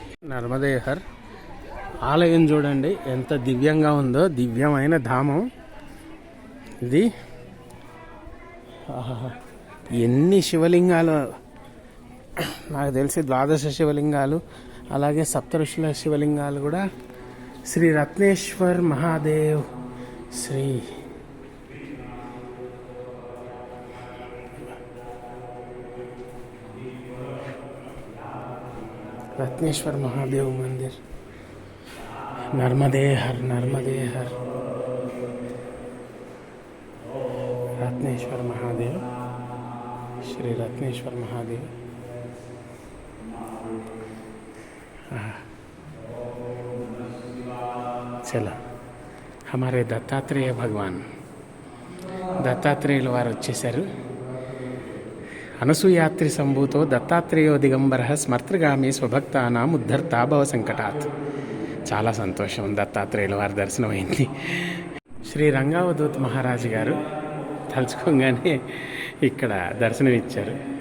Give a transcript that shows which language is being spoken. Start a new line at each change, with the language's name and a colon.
Telugu: నర్మదే her ఆలయం చూడండి ఎంత దివ్యంగా ఉందో, దివ్యమైన ధామం ఇది. ఎన్ని శివలింగాలు, నాకు తెలిసి 12 శివలింగాలు, అలాగే సప్తఋషుల శివలింగాలు కూడా.
Hindi: శ్రీ రత్నేశ్వర్ మహాదేవ్, శ్రీ रत्नेश्वर महादेव मंदिर, नर्मदे हर, नर्मदे हर, रत्नेश्वर महादेव, श्री रत्नेश्वर महादेव। चलो, हमारे दत्तात्रेय भगवान
Telugu: దత్తాత్రేయుల వారు వచ్చేసారు.
Sanskrit: అనసూయాత్రి సంభూతో దత్తాత్రేయో దిగంబర స్మర్తృగామి స్వభక్తానాం ఉద్ధర్తా భవ సంకటాత్.
Telugu: చాలా సంతోషం, దత్తాత్రేయుల వారి దర్శనం అయింది. శ్రీ రంగావధూత్ మహారాజు గారు తలుచుకోగానే ఇక్కడ దర్శనం ఇచ్చారు.